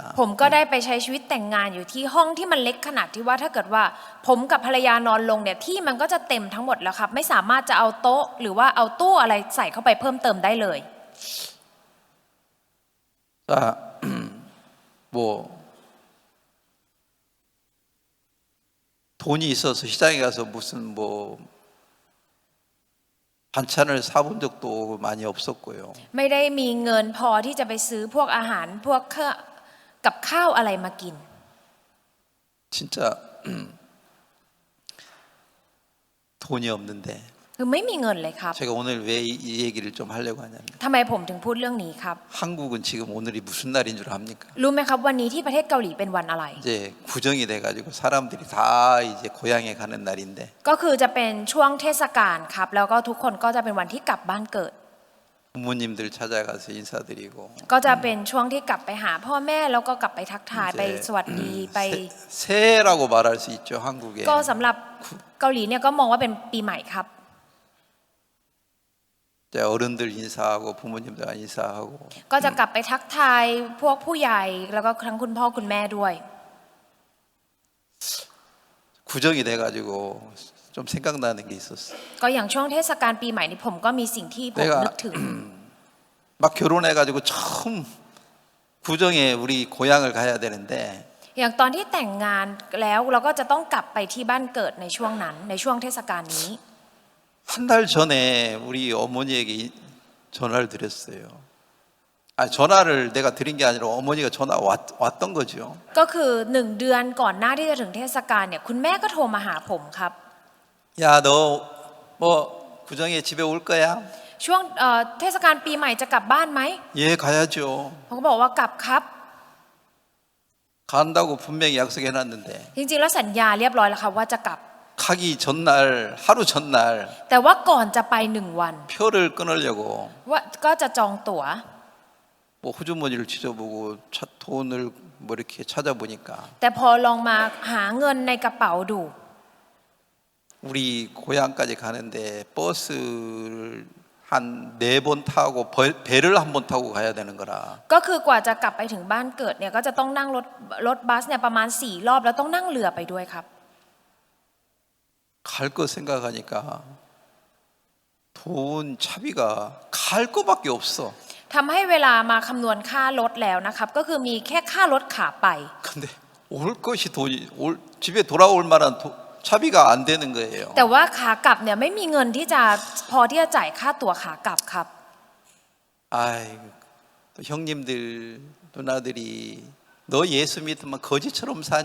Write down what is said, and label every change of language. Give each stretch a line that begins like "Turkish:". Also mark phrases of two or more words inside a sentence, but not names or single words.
Thai: ผมก็ได้ไปใช้ชีวิตแต่งงานอยู่ที่ห้องที่มันเล็กขนาดที่ว่าถ้าเกิดว่าผมกับภรรยานอนลงเนี่ยที่มันก็จะเต็มทั้งหมดแล้วครับไม่สามารถจะเอาโต๊ะหรือว่าเอาตู้อะไรใส่เข้าไปเพิ่มเติมได้เลย
Korean: 자, 뭐 돈이 있어서 시장에 가서 무슨 뭐 반찬을 사본 적도 많이 없었고요.
Thai: ไม่ได้มีเงินพอที่จะไปซื้อพวกอาหารพวกกับข้าวอะไรมากิน
Korean: 진짜 돈이 없는데
Thai: คือไม่มีเงินเลยครับ
Korean: 제가 오늘 왜 이 얘기를 좀 하려고 하냐면
Thai: ทำไมผมถึงพูดเรื่องนี้ครับ
Korean: 한국은 지금 오늘이 무슨 날인 줄 압니까?
Thai: รู้ไหมครับวันนี้ที่ประเทศเกาหลีเป็นวันอะไร
Korean: 이제 구정이 돼가지고 사람들이 다 이제 고향에 가는 날인데
Thai: ก็คือจะเป็นช่วงเทศกาลครับแล้วก็ทุกคนก็จะเป็นวันที่กลับบ้านเกิด
Korean: 부모님들 찾아가서 인사드리고
Thai: ก็จะเป็นช่วงที่กลับไปหาพ่อแม่แล้วก็กลับไปทักทายไปสวัสดีไป
Korean: 새해라고 말할 수 있죠 한국에.
Thai: ก็สำหรับเกาหลีเนี่ยก็มองว่าเป็นปีใหม่ครับ
Korean: 이제 어른들 인사하고 부모님들 인사하고
Thai: ก็จะกลับไปทักทายพวกผู้ใหญ่แล้วก็ทั้งคุณพ่อคุณแม่ด้วย
Korean: 구정이 돼가지고 좀 생각나는 게 있었어.
Thai: ก็อย่างช่วงเทศกาลปีใหม่นี้ผมก็มีสิ่งที่ผมนึกถึง
Korean: 막 결혼해가지고 처음 구정에 우리 고향을 가야 되는데
Thai: อย่างตอนที่แต่งงานแล้วเราก็จะต้องกลับไปที่บ้านเกิดในช่วงนั้นในช่วงเทศกาลนี้
Korean: 한 달 전에 우리 어머니에게 전화를 드렸어요. 아 전화를 내가 드린 게 아니라 어머니가 전화 왔던 거죠.
Thai: ก็คือ1 เดือนก่อนหน้าที่จะถึงเทศกาลเนี่ยคุณแม่ก็โทรมาหาผมครับ
Korean: 야 너 뭐 구정에 집에 올 거야?
Thai: ช่วงเทศกาลปีใหม่จะกลับบ้านไหม
Korean: 예 가야죠.
Thai: ผมก็บอกว่ากลับครับ
Korean: 간다고 분명히 약속해놨는데
Thai: จริงๆแล้วสัญญาเรียบร้อยแล้วครับว่าจะกลับ
Korean: 가기 전날 하루 전날
Thai: แต่ว่าก่อนจะไป1 วัน
Korean: 표를 끊으려고
Thai: ว่าก็จะจองตั๋ว
Korean: 뭐 호주머니를 뒤져보고 돈을 뭐 이렇게 찾아보니까
Thai: แต่พอลองมาหาเงินในกระเป๋าดู
Korean: 우리 고향까지 가는데 버스를 한 4번 타고 배를 한 번 타고 가야 되는 거라.
Thai: ก็คือกว่าจะกลับไปถึงบ้านเกิดเนี่ยก็จะต้องนั่งรถบัสเนี่ยประมาณ4 รอบแล้วต้องนั่งเรือไปด้วยครับ
Korean: 갈 거 생각하니까 돈 차비가 갈 거밖에 없어.
Thai: ทำให้เวลามาคำนวณค่ารถแล้วนะครับก็คือมีแค่ค่ารถขาไป
Korean: 근데 올 것이 돈이 집에 돌아올 만한 차비가 안 되는 거예요.
Thai: แต่ว่าขากลับเนี่ยไม่มีเงินที่จะพอที่จะจ่ายค่าตั๋วขากลับครับ
Korean: 아이 또 형님들 누나들이 너 예수 믿으면 거지처럼 사냐?